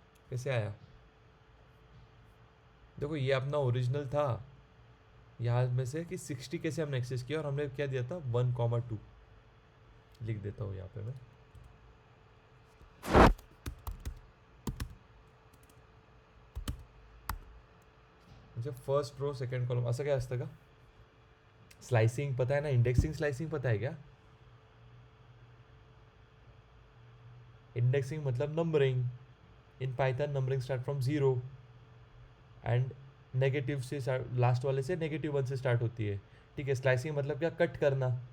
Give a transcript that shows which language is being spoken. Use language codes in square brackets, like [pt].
[hi] कैसे आया? देखो ये अपना ओरिजिनल था, यहाँ में से कि 60 कैसे हमने एक्सेस किया और हमने क्या दिया था 1,2 लिख देता हूँ यहाँ पे मैं. [mr] म्हणजे फर्स्ट रो सेकंड कॉलम असं काय असतं का? [hi] स्लाइसिंग पता है ना? इंडेक्सिंग स्लाइसिंग पता है क्या? इंडेक्सिंग मतलब numbering. [en] in Python numbering start from 0 and [hi] negative से लास्ट वाले से -1 से स्टार्ट होती है. ठीक है, स्लाइसिंग मतलब क्या? कट करना.